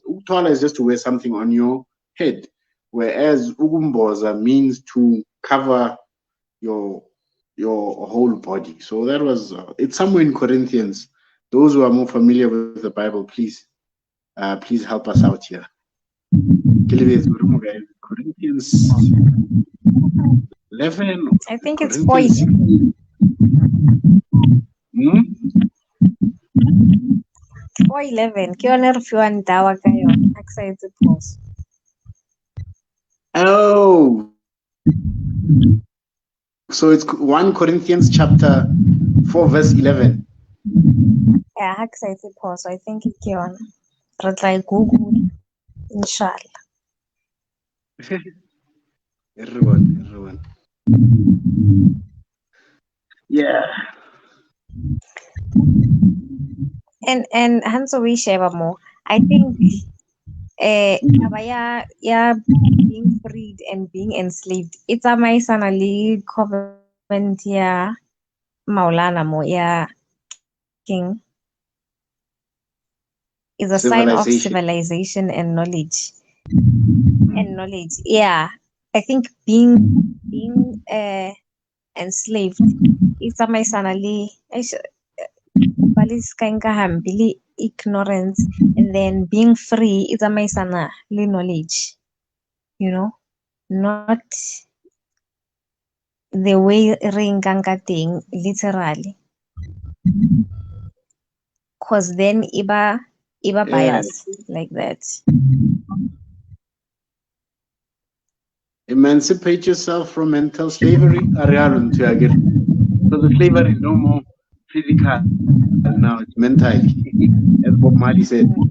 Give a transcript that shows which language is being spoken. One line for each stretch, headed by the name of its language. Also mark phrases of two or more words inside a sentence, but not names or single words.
English: Uktwala is just to wear something on your head, whereas ugumboza means to cover your whole body. So that was it's somewhere in Corinthians. Those who are more familiar with the Bible, please help us out here. Corinthians 11. I think it's 4. Hmm? 4:11.
Southern Sotho: Ke yone re fiwang dawa ka yone. A ke sa etse phoso.
English: Oh, So it's 1 Corinthians chapter 4 verse 11. Yeah,
Southern Sotho: ha ke sa etse phoso,
English: I think
Southern Sotho: ke yona. Re tla e Google, inshallah.
English: Everyone. Yeah. And Hanso we share more. I think
Southern Sotho: taba ya
English: being freed and being enslaved, it's a
Southern Sotho: tsamaisana le covenant ya Maulana mo ya
English: King is a sign of civilization and knowledge. And knowledge. Yeah. I think being enslaved is
Southern Sotho: tsamaisana le
English: ignorance, and then being free is
Southern Sotho: tsamaisana le
English: knowledge, you know, not the way
Southern Sotho: re nkang ka teng
English: literally, cause then iba bias like that. Emancipate yourself from mental slavery. So the slavery is no more physical now, it's mental, as Bob Marley said.